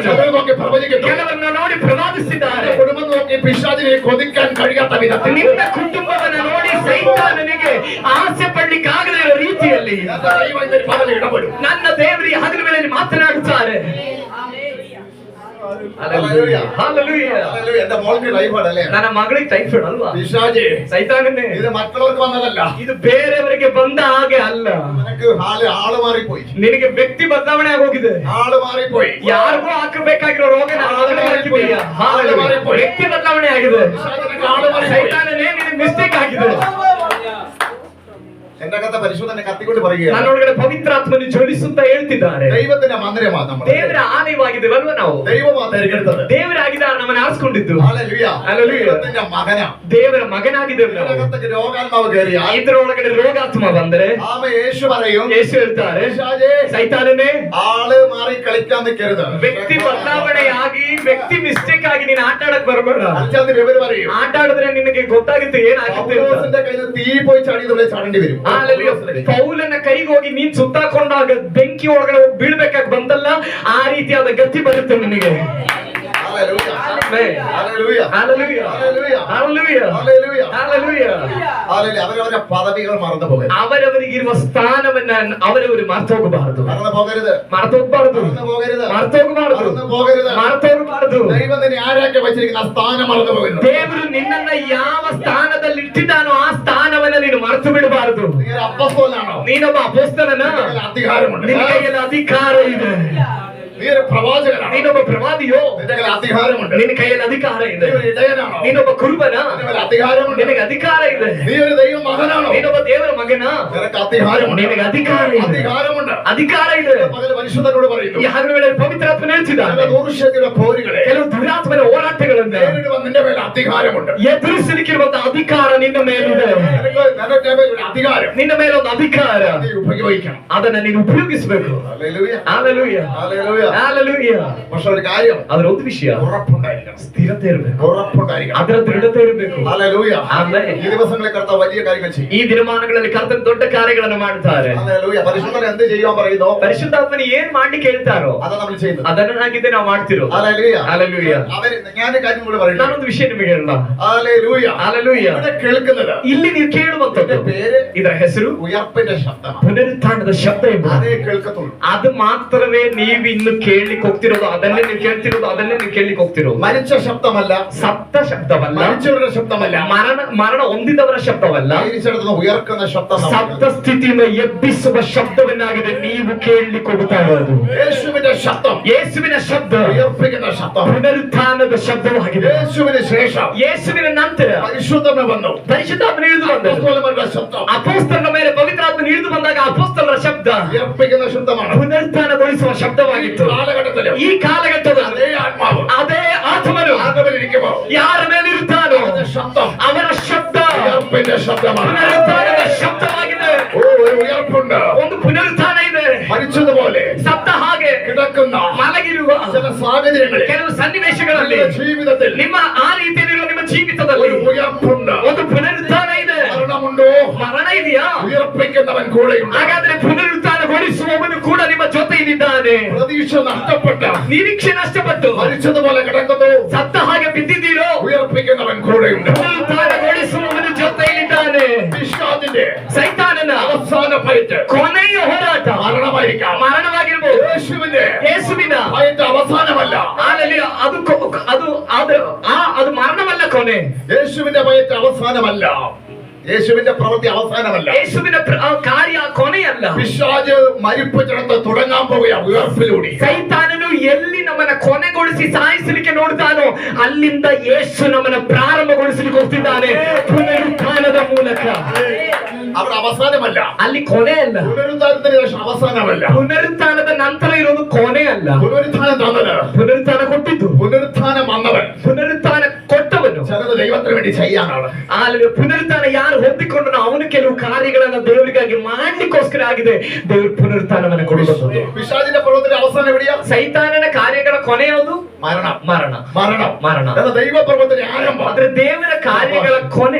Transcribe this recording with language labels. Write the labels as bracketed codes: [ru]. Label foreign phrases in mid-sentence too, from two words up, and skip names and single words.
[ml] നോക്കി പ്രവചിക്കുന്നു. [kn] ಕೆಲವನ್ನ ನೋಡಿ ಪ್ರವಾದಿಸಿದ್ದಾರೆ. [ml] കുടുംബം നോക്കി പിശാചിനെ കൊതിക്കാൻ കഴിയാത്ത വിധത്തിൽ, [kn] ನಿನ್ನ ಕುಟುಂಬವನ್ನು ನೋಡಿ ಸೈತಾನನಿಗೆ ಆಸೆ ಪಡ್ಲಿಕ್ಕಾಗದೇ ಇರೋ ರೀತಿಯಲ್ಲಿ [ml] ഇടപെടും. [kn] ನನ್ನ ದೇವರಿ ಹಗಲು ವೇಳೆಯಲ್ಲಿ ಮಾತನಾಡುತ್ತಾರೆ. [ml] ഹല്ലേലൂയ. [kn] ಹಲ್ಲೆಲೂಯಾ. [ml] ഹല്ലേലൂയ. എന്റെ മോൾക്ക് ടൈഫോയ്ഡ് അല്ലേ? [kn] ನನ್ನ ಮಗಳಿಗೆ ಟೈಫಾಯ್ಡ್ ಅಲ್ವಾ? [ml] പിശാചേ, [kn] ಸೈತಾನನೇ, [ml] ഇത് മറ്റുള്ളവർക്ക് വന്നതല്ല. [kn] ಇದು ಬೇರೆಯವರಿಗೆ ಬಂದ ಹಾಗೆ ಅಲ್ಲ. [ml] നിനക്ക് ആള് മാറിപ്പോയി. [kn] ನಿನಗೆ ವ್ಯಕ್ತಿ ಬದಲಾವಣೆ ಆಗೋಗಿದೆ. [ml] ആള് മാറിപ്പോയി. [kn] ಯಾರಿಗೂ ಹಾಕಬೇಕಾಗಿರೋ ರೋಗನ ಹಾಕಿದೀಯಾ? ವ್ಯಕ್ತಿ ಬದಲಾವಣೆ ಆಗಿದೆ. [ml] ആള് മാറിപ്പോയി. [kn] ಸೈತಾನನೇ ನಿನಗೆ ಮಿಸ್ಟೇಕ್ ಆಗಿದೆ. [ml] എന്റെ അകത്തെ പരിശോധന കത്തിക്കൊണ്ട് പറയുകയാണ്, [kn] ನನ್ನೊಳಗಡೆ ಪವಿತ್ರಾತ್ಮನು ಜ್ವಲಿಸುತ್ತಾ ಹೇಳ್ತಿದ್ದಾರೆ. [ml] ദൈവത്തിന്റെ മന്ദിരമാണ് നമ്മൾ. [kn] ದೇವರ ಆಲಯವಾಗಿದ್ದೇವಲ್ವ ನಾವು? [ml] ദൈവമാണ് തിരഞ്ഞെടുത്തത്. [kn] ದೇವರಾಗಿದ್ದಾರೆ ನಮ್ಮನ್ನು ಆರಿಸಿಕೊಂಡಿದ್ದು. [ml] ഹല്ലേലൂയ. ഹല്ലേലൂയ. ദൈവത്തിന്റെ മകനാ. [kn] ದೇವರ ಮಗನಾಗಿದ್ದೇವೆ ನಾವು. [ml] ഇതിനകത്തേക്ക് രോഗാത്മാവ് കയറിയാൽ, [kn] ಇದ್ರೊಳಗಡೆ ರೋಗಾತ್ಮ ಬಂದ್ರೆ [ml] ആമ യേശു പറയും, [kn] ಯೇಸು ಹೇಳ್ತಾರೆ, [ml] പിശാചേ, [kn] ಸೈತಾನನೇ, [ml] ആള് മാറി കളിക്കാൻ നിൽക്കരുത്. [kn] ವ್ಯಕ್ತಿ ಬದಲಾವಣೆಯಾಗಿ ವ್ಯಕ್ತಿ ಮಿಸ್ಟೇಕ್ ಆಗಿ ನೀನು ಆಟ ಆಡಕ್ ಬರಬೇಡ. [ml] അച്ഛൻ ഇവര് പറയും, [kn] ಆಟ ಆಡಿದ್ರೆ ನಿನಗೆ ಗೊತ್ತಾಗುತ್ತೆ ಏನಾಗುತ್ತೆ ಅಂತ. [ml] പൗലോസിന്റെ കയ്യിൽ തീ പോയി ചാടിയതുപോലെ ചാടേണ്ടി വരും. [kn] ಹಾಲೆಲೂಯಾ. ಪೌಲನ ಕೈಗೆ ಹೋಗಿ ನೀನ್ ಸುತ್ತಾಕೊಂಡಾಗ ಬೆಂಕಿ ಒಳಗಡೆ ಹೋಗಿ ಬೀಳ್ಬೇಕಾಗಿ ಬಂದಲ್ಲ, ಆ ರೀತಿಯಾದ ಗತಿ ಬರುತ್ತೆ ನಿನಗೆ. [ml] ഹല്ലേലൂയ. ആമേൻ. ഹല്ലേലൂയ. ഹല്ലേലൂയ. ഹല്ലേലൂയ. ഹല്ലേലൂയ. ഹല്ലേലൂയ. ഹല്ലേലൂയ. ഹല്ലേലൂയ. അവരവരുടെ പദവികൾ മറന്നു പോകരുത്. [kn] ಅವರವರಿಗಿರುವ ಸ್ಥಾನವನ್ನ ಅವರವರು ಮರ್ತೋಗಬಾರದು. [ml] മറന്നു പോകരുത്. [kn] ಮರ್ತೋಗಬಾರದು. [ml] മറന്നു പോകരുത്. [kn] ಮರ್ತೋಗಬಾರದು. [ml] മറന്നു പോകരുത്. [kn] ಮರ್ತೋಗಬಾರದು. [ml] ദൈവം നിന്നെ ആരാക്കി വെച്ചിരിക്കുന്ന ആ സ്ഥാനം മറന്നു പോകരുത്. [kn] ದೇವರು ನಿನ್ನನ್ನ ಯಾವ ಸ್ಥಾನದಲ್ಲಿ ಇಟ್ಟಿದ್ದಾನೋ ಆ ಸ್ಥಾನವನ್ನ ನೀನು ಮರೆತು ಬಿಡಬಾರದು. [ml] നീ ഒരു അപ്പസ്തോലനാണോ? [kn] ನೀನೊಬ್ಬ ಅಪೊಸ್ತಲನ? [ml] നിനക്ക് അധികാരമുണ്ട്. [kn] ನಿನ್ನ ಕೈಯಲ್ಲಿ ಅಧಿಕಾರ ಇದೆ. [ml] നീ ഒരു പ്രവാചകനാണോ? [kn] ನೀನೊಬ್ಬ ಪ್ರವಾದಿಯೋ? [ml] നിന്റെ കയ്യിൽ അധികാരമുണ്ട്. [kn] ನಿನ್ನ ಕೈಯಲ್ಲಿ ಅಧಿಕಾರ ಇದೆ. [ml] നീ ഒരു ഇടയനാണോ? [kn] ನೀನೊಬ್ಬ ಕುರುಬನ? [ml] നിന്റെ കയ്യിൽ അധികാരമുണ്ട്. [kn] ನಿನಗೆ ಅಧಿಕಾರ ಇದೆ. [ml] നീ ഒരു ദൈവ മകനാണോ? [kn] ನೀನೊಬ್ಬ ದೇವರ ಮಗನ? [ml] നിനക്ക് അധികാരമുണ്ട്. [kn] ನಿನಗೆ ಅಧಿಕಾರ ಇದೆ. [ml] അധികാരമുണ്ട്. [kn] ಅಧಿಕಾರ ಇದೆ. [ml] പകൽ പരിശുദ്ധനോട് പറയുന്നു, [kn] ಈ ಹಗಲು ವೇಳೆ ಪವಿತ್ರಾತ್ಮನ ಹೇಳ್ತಿದ್ದಾನೆ, [ml] ദൂർശക്തിയുടെ പോരുകളെ [kn] ಕೆಲವು ದುರಾತ್ಮನ ಹೋರಾಟಗಳನ್ನು [ml] നേരിടുവാൻ നിന്റെ മേൽ അധികാരമുണ്ട്. [kn] ಎದುರಿಸಲಿಕ್ಕಿರುವಂತ ಅಧಿಕಾರ ನಿನ್ನ ಮೇಲಿದೆ. [ml] നിന്റെ മേൽ ഒരു അധികാരം. [kn] ನಿನ್ನ ಮೇಲೊಂದು ಅಧಿಕಾರ, [ml] നീ ഉപയോഗിക്കണം. [kn] ಅದನ್ನ ನೀನು ಉಪಯೋಗಿಸಬೇಕು. [ml] ഹല്ലേലൂയ. [kn] ಹಾಲೆಲೂಯ, [ml] ഹല്ലേലൂയ. [kn] ಹಾಲೆಲೂಯ. [ml] പക്ഷെ ഒരു കാര്യം, [kn] ಅದರ ಒಂದು ವಿಷಯ, [ml] ഉറപ്പുണ്ടായിരിക്കണം. [kn] ಸ್ಥಿರತೆ ಇರಬೇಕು, [ml] ഉറപ്പുണ്ടായിരിക്കണം. [kn] ಅದರ ದೃಢತೆ ಇರಬೇಕು. [ml] ഹല്ലേലൂയ. [kn] ಆಮೆನ್. [ml] ഈ ദിവസങ്ങളിൽ കർത്താവ് വലിയ കാര്യങ്ങൾ ചെയ്യും. [kn] ಈ ದಿನಮಾನಗಳಲ್ಲಿ ಕರ್ತನ ದೊಡ್ಡ ಕಾರ್ಯಗಳನ್ನು ಮಾಡ್ತಾರೆ. [ml] ഹല്ലേലൂയ. പരിശുദ്ധൻ എന്ത് ചെയ്യാൻ പറയുന്നു? [kn] ಪರಿಶುದ್ಧಾತ್ಮನ ಏನ್ ಮಾಡ್ಲಿಕ್ಕೆ ಹೇಳ್ತಾರೋ [ml] അതാ നമ്മൾ ചെയ്യുന്നത്. [kn] ಅದನ್ನಾಗಿದ್ದೆ ನಾವು ಮಾಡ್ತಿರೋ. [ml] ഹല്ലേലൂയ. [kn] ಹಾಲೆಲೂಯ. [ml] ഞാൻ ഒരു കാര്യം കൂടി പറയുന്നു. [kn] ನಾನೊಂದು ವಿಷಯ ನಿಮಗೆ ಹೇಳೋಣ. [ml] ഹല്ലേലൂയ. [kn] ಹಾಲೆಲೂಯ. [ml] ഇവിടെ കേൾക്കുന്നത്, [kn] ಇಲ್ಲಿ ನೀವು ಕೇಳುವಂತದ್ದು [ml] പേര്, [kn] ಇದರ ಹೆಸರು [ml] ഉയർപ്പിന്റെ ശബ്ദമാണ്. [kn] ಪುನರುತ್ಥಾನದ ಶಬ್ದ ಎಂಬುದು. [ml] അതേ കേൾക്കത്തുള്ളൂ. [kn] ಅದು ಮಾತ್ರವೇ ನೀವು ಇನ್ನು ಕೇಳಲಿಕ್ಕೆ ಹೋಗ್ತಿರೋದು, ಅದನ್ನೇ ನೀವು ಕೇಳ್ತಿರೋದು, ಅದನ್ನೇ ನೀವು ಕೇಳಲಿಕ್ಕೆ ಹೋಗ್ತಿರೋದು. [ml] മരിച്ച ശബ്ദമല്ല, [kn] ಸತ್ತ ಶಬ್ದವಲ್ಲ, [ml] മരിച്ചവരുടെ ശബ്ദമല്ല, [kn] ಮರಣ ಹೊಂದಿದವರ ಶಬ್ದವಲ್ಲ, [ml] മരിച്ചിടത്തുനിന്ന് ഉയർക്കുന്ന ശബ്ദം. [kn] ಸತ್ತ ಸ್ಥಿತಿಯಿಂದ ಎಬ್ಬಿಸುವ ಶಬ್ದವನ್ನಾಗಿದೆ ನೀವು ಕೇಳಲಿಕ್ಕೆ ಹೋಗ್ತಾ ಇರೋದು. [ml] യേശുവിന്റെ ശബ്ദം, [kn] ಯೇಸುವಿನ ಶಬ್ದ [ml] ഉയർപ്പിക്കുന്ന ശബ്ദം. [kn] ಪುನರುತ್ಥಾನದ ಶಬ್ದವಾಗಿದೆ. [ml] യേശുവിന് ശേഷം [kn] ಯೇಸುವಿನ ನಂತರ [ml] പരിശുദ്ധമേ വന്നു. [kn] ಪರಿಶುದ್ಧಾತ್ಮನ ಇಳಿದು ಬಂದದ್ದು. [ml] അപ്പോസ്തലന്മാരുടെ ശബ്ദം, [kn] ಅಪೊಸ್ತಲರ ಮೇಲೆ ಪವಿತ್ರಾತ್ಮನ ಇಳಿದು ಬಂದಾಗ ಅಪೊಸ್ತಲರ ಶಬ್ದ [ml] ഉയർപ്പിക്കുന്ന ശബ്ദമാണ്. [kn] ಪುನರುತ್ಥಾನಗೊಳಿಸುವ ಶಬ್ದವಾಗಿತ್ತು. [ml] കാലഘട്ടത്തിലും [kn] ಈ ಕಾಲಘಟ್ಟದಲ್ಲಿ [ml] അതേ ആത്മാവ്, [kn] ಅದೇ ಆತ್ಮನು [ml] ആത്മാവിലിരിക്കുമ്പോൾ [kn] ಯಾರ ಮೇಲೆ ಇರುತ್ತಾನೋ [ml] അവന്റെ ശബ്ദം [kn] ಅವರ ಶಬ್ದ [ml] ഉയർപ്പിന്റെ ശബ്ദമാണ്. [kn] ಪುನರುತ್ಥಾನದ ಶಬ್ದವಾಗಿದೆ. [ml] ഓ, ഒരു ഉയർപ്പുണ്ട്. [kn] ಒಂದು ಪುನರುತ್ಥಾನ ಇದೆ. [ml] മരിച്ചതുപോലെ [kn] ಸತ್ತ ಹಾಗೆ [ml] കിടക്കുന്ന [kn] ಮಲಗಿರುವ [ml] ചില സാഹചര്യങ്ങളിൽ [kn] ಕೆಲವು ಸನ್ನಿವೇಶಗಳಲ್ಲಿ [ml] നിങ്ങളുടെ ജീവിതത്തിൽ [kn] ನಿಮ್ಮ ಆ ರೀತಿಯಲ್ಲಿರುವ ನಿಮ್ಮ ಜೀವಿತದಲ್ಲಿ [ml] ഒരു ഉയർപ്പുണ്ട്. [kn] ಒಂದು ಪುನರುತ್ಥಾನ ಇದೆ. [ml] മരണമുണ്ടോ? [kn] ಮರಣ ಇದೆಯಾ? [ml] ഉയർപ്പിക്കുന്നവൻ കൂടെയുണ്ട്. [kn] ಹಾಗಾದ್ರೆ ಪುನರುತ್ಥಾನಗೊಳಿಸುವವನು ಕೂಡ ನಿಮ್ಮ ಜೊತೆಯಲ್ಲಿದ್ದಾನೆ. [ml] പ്രതീക്ഷ നഷ്ടപ്പെട്ട, [kn] ನಿರೀಕ್ಷೆ ನಷ್ಟಪಟ್ಟು [ml] മരിച്ചതുപോലെ കിടക്കുന്നു, [kn] ಸತ್ತ ಹಾಗೆ ಬಿದ್ದಿದ್ದೀರೋ, [ml] ഉയർപ്പിക്കുന്നവൻ കൂടെയുണ്ട്. [kn] ಪುನರುತ್ಥಾನಗೊಳಿಸುವವನು ಜೊತೆಯಲ್ಲಿದ್ದಾನೆ. [ml] പിശാചിന്റെ [kn] ಸೈತಾನನ [ml] അവസാന ഫൈറ്റ് [kn] ಕೊನೆಯ ಹೋರಾಟ [ml] മരണമായിരിക്കാം. [kn] ಮರಣವಾಗಿರ್ಬೋದು. [ml] യേശുവിന്റെ [kn] ಯೇಸುವಿನ [ml] ഫൈറ്റ് അവസാനമല്ല. [kn] ಹಾಲೆಲೂಯ. ಅದು ಮರಣವಲ್ಲ ಕೊನೆ. [ml] യേശുവിന്റെ ഫൈറ്റ് അവസാനമല്ല. യേശുവിന്റെ പ്രവൃത്തി അവസാനമല്ല. [kn] ಯೇಸುವಿನ ಕಾರ್ಯ ಕೊನೆಯಲ್ಲ. [ml] പിശാച് മരിപ്പിച്ചിടത്ത് തുടങ്ങാൻ പോവുകയാണ് ഉയർപ്പിലൂടെ. [kn] ಸೈತಾನನು ಎಲ್ಲಿ ನಮ್ಮನ್ನ ಕೊನೆಗೊಳಿಸಿ ಸಾಯಿಸಲಿಕ್ಕೆ ನೋಡ್ತಾನೋ ಅಲ್ಲಿಂದ ಯೇಸು ನಮ್ಮನ್ನ ಪ್ರಾರಂಭಗೊಳಿಸಲಿಕ್ಕೆ ಹೋಗ್ತಿದ್ದಾನೆ ಪುನರುತ್ಥಾನದ ಮೂಲಕ. [ml] അവിടെ അവസാനമല്ല, [kn] ಅಲ್ಲಿ ಕೊನೆ ಅಲ್ಲ. [ml] പുനരുദ്ധാനത്തിന് ശേഷം അവസാനമല്ല. [kn] ಪುನರುತ್ಥಾನದ ನಂತರ ಇರೋದು ಕೊನೆ ಅಲ್ಲ. [ml] പുനരുത്ഥാനം തന്നത്, [kn] ಪುನರುತ್ಥಾನ ಕೊಟ್ಟಿದ್ದು, [ml] പുനരുത്ഥാനം വന്നവൻ, [kn] ಪುನರುತ್ಥಾನ ಕೊಟ್ಟವನು [ml] ചിലത് ദൈവത്തിന് വേണ്ടി ചെയ്യാനാണ്. [kn] ಅಲ್ಲಿ ಪುನರುತ್ಥಾನ ಯಾರು ಹೊಂದಿಕೊಂಡನೋ ಅವನು ಕೆಲವು ಕಾರ್ಯಗಳನ್ನ ದೇವರಿಗಾಗಿ ಮಾಡ್ಲಿಕ್ಕೋಸ್ಕರ ಆಗಿದೆ ದೇವರು ಪುನರುತ್ಥಾನವನ್ನು ಕೊಡುವುದು. [ml] പിശാചിന്റെ പ്രവൃത്തിയുടെ അവസാനം എവിടെയാ? [kn] ಸೈತಾನನ ಕಾರ್ಯಗಳ ಕೊನೆ ಯಾವುದು? [ml] മരണം. [kn] ಮರಣ. [ml] മരണം. [kn] ಮರಣ. [ml] എന്നാൽ ദൈവപ്രവൃത്തിയുടെ ആരംഭം, [kn] ಆದ್ರೆ ದೇವರ ಕಾರ್ಯಗಳ ಕೊನೆ